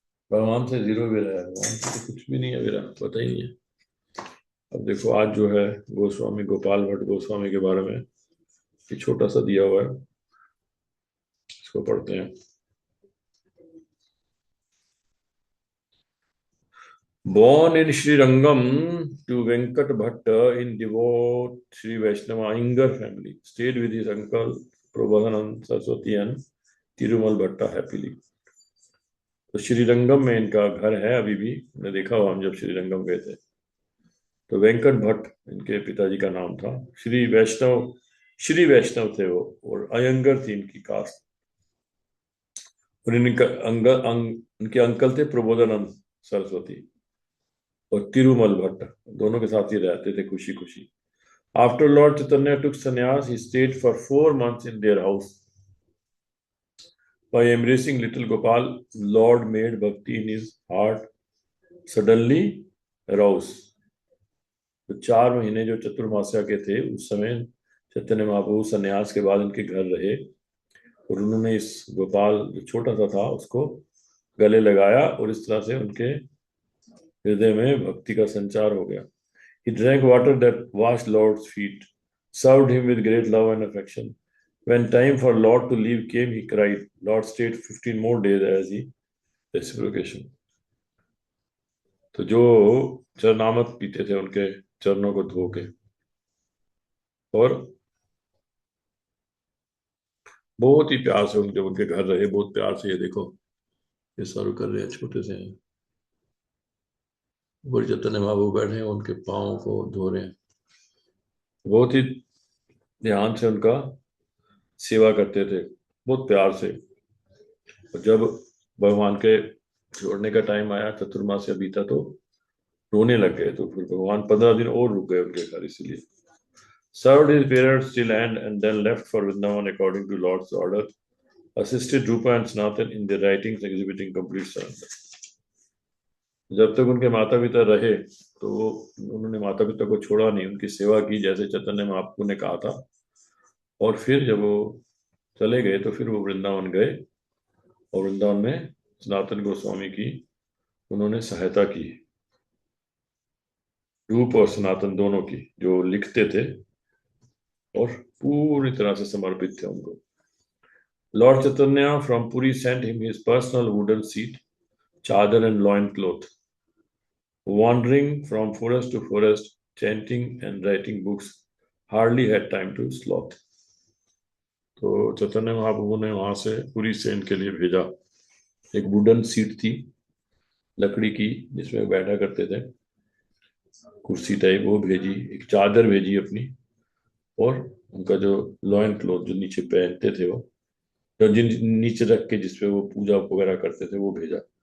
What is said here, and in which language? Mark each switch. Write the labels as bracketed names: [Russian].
[Hindi] भगवान से जीरो विरह है, भगवान से तो कुछ भी नहीं है, विरह पता ही नहीं है। अब देखो आज जो है गोस्वामी गोपाल भट्ट गोस्वामी के बारे में एक छोटा सा दिया हुआ है, इसको पढ़ते हैं। [English] Born in Srirangam to Venkat Bhatta in devout Sri Vaishnava Iyengar family, stayed with his uncle Prabodhanand Saraswati and Tirumal Bhatta happily. [Hindi] तो श्रीरंगम में इनका घर है अभी भी, मैं देखा हुआ हम जब श्रीरंगम गए थे। तो वेंकट भट्ट इनके पिताजी का नाम था। श्री वैष्णव थे वो, और अयंगर थी इनकी कास्ट। और इनके अंकल थे प्रबोधानंद सरस्वती और तिरुमल भट्ट, दोनों के साथ ही रहते थे खुशी खुशी। [English] After Lord Chaitanya took sannyas, he stayed for 4 months in their house. By embracing little Gopal, Lord made bhakti in his heart suddenly arouse. [Hindi] तो 4 महीने जो चतुर्मास्या के थे उस समय चैतन्य महाप्रभु संन्यास के बाद इनके घर रहे और उन्होंने इस गोपाल जो छोटा सा था उसको गले लगाया और इस तरह से उनके हृदय में भक्ति का संचार हो गया। [English] He drank water that washed Lord's feet, served him with great love and affection. When time for Lord to leave came, he cried. Lord stayed 15 more days as he reciprocation. [Hindi] तो जो चरणामृत पीते थे उनके चरणों को धो के, और बहुत ही प्यार से उनके उनके घर रहे, बहुत प्यार से। ये देखो, ये सर्व कर रहे हैं, छोटे से हैं। ऊपर चैतन्य महाप्रभु बैठे हैं, उनके पाँव को धो रहे हैं, बहुत ही ध्यान से उनका सेवा करते थे, बहुत प्यार से। और जब भगवान के छोड़ने का टाइम आया, चतुर्मास से बीता, तो रोने लग गए। तो फिर भगवान 15 दिन और रुक गए उनके घर, इसलिए [English] served his parents till end and then left for Vrindavan according to Lord's order, assisted Rupa and Sanatan in their writings exhibiting complete surrender. [Hindi] जब तक उनके माता पिता रहे तो उन्होंने माता पिता को छोड़ा नहीं, उनकी सेवा की जैसे चैतन्य महाप्रभु ने कहा था। और फिर जब वो चले गए तो फिर वो वृंदावन गए, और वृंदावन में सनातन गोस्वामी की उन्होंने सहायता की, रूप और सनातन दोनों की, जो लिखते थे और पूरी तरह से समर्पित थे उनको। [English] Lord Chaitanya from Puri sent him his personal wooden seat, chadar and loin cloth. Wandering from forest to forest, chanting and writing books, hardly had time to sloth. [Hindi] तो चैतन्य महाप्रभु ने वहां से पुरी से इनके लिए भेजा। एक वुडन सीट थी, लकड़ी की, जिसमें बैठा करते थे, कुर्सी टाइप, वो भेजी। एक चादर भेजी अपनी, और उनका जो लॉइन क्लॉथ जो नीचे पहनते थे, वो जो जिन नीचे रख के जिसपे वो पूजा वगैरह करते थे, वो भेजा।